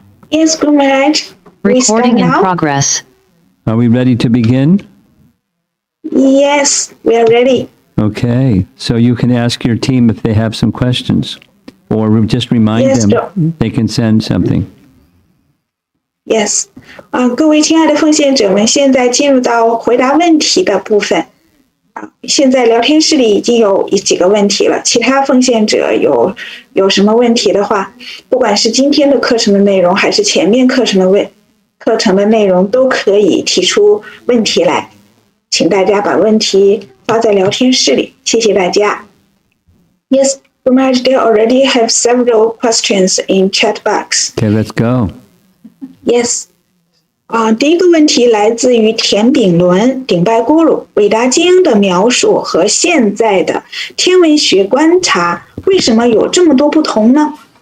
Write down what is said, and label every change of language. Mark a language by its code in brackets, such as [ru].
[en] Yes, Guru Maharaj. We start Recording in now? progress. Are we ready to begin? Yes, we are ready. Okay, so you can ask your team if they have some questions, or just remind Yes, them sir. they can send something. [zh] Yes，各位亲爱的奉献者们，现在进入到回答问题的部分。现在聊天室里已经有几个问题了，其他奉献者有什么问题的话，不管是今天的课程的内容，还是前面课程的内容，都可以提出问题来，请大家把问题发在聊天室里，谢谢大家。 [en] Yes, Guru Maharaj, they already have several questions in chat box. Okay, let's go. Yes. [zh] 第一个问题来自于田炳伦顶拜咕噜韦达经的描述和现在的天文学观察为什么有这么多不同呢？